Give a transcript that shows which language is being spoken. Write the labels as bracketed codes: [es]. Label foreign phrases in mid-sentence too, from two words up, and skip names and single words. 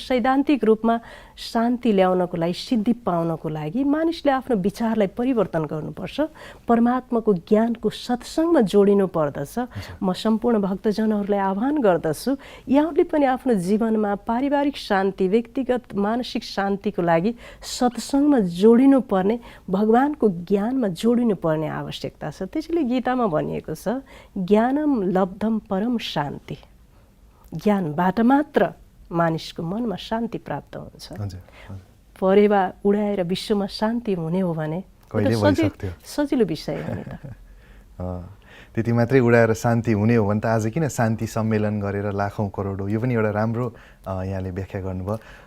[ne] सैद्धान्तिक रूपमा शान्ति ल्याउनको लागि, सिद्धि पाउनको लागि मानिसले आफ्नो विचारलाई परिवर्तन गर्नुपर्छ, परमात्माको ज्ञानको सत्सङ्गमा जोडिनु पर्दछ। म सम्पूर्ण भक्तजनहरूलाई आह्वान गर्दछु, यहाँहरूले पनि आफ्नो जीवनमा पारिवारिक शान्ति, व्यक्तिगत मानसिक शान्तिको लागि सत्सङ्गमा जोडिनु पर्ने, भगवानको ज्ञानमा जोडिनु पर्ने आवश्यकता छ। त्यसैले गीतामा भनिएको छ, [sa] ज्ञानम लब्धम परम शान्ति। [ne] ज्ञानबाट मात्र मानिसको मनमा शान्ति प्राप्त हुन्छ। परेवा उडाएर विश्वमा शान्ति हुने हो भने सजिलो विषय हो नि त। त्यति मात्रै उडाएर शान्ति हुने हो भने त आज किन शान्ति सम्मेलन गरेर लाखौँ करोडौँ, यो पनि एउटा राम्रो यहाँले व्याख्या गर्नुभयो।